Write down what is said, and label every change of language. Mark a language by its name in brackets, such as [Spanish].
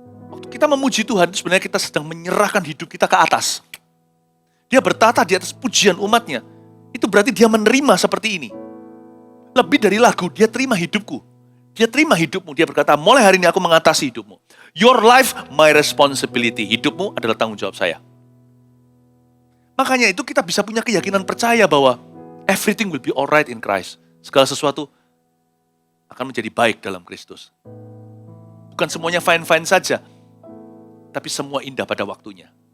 [Indonesian] Waktu kita memuji Tuhan, sebenarnya kita sedang menyerahkan hidup kita ke atas. Dia bertata di atas pujian umatnya. Itu berarti dia menerima seperti ini. Lebih dari lagu, dia terima hidupku. Dia terima hidupmu. Dia berkata, mulai hari ini aku mengatasi hidupmu. [English] Your life, my responsibility. [Indonesian] Hidupmu adalah tanggung jawab saya. Makanya itu kita bisa punya keyakinan percaya bahwa [English] everything will be alright in Christ. [Indonesian] Segala sesuatu akan menjadi baik dalam Kristus. Bukan semuanya fine-fine saja, tapi semua indah pada waktunya.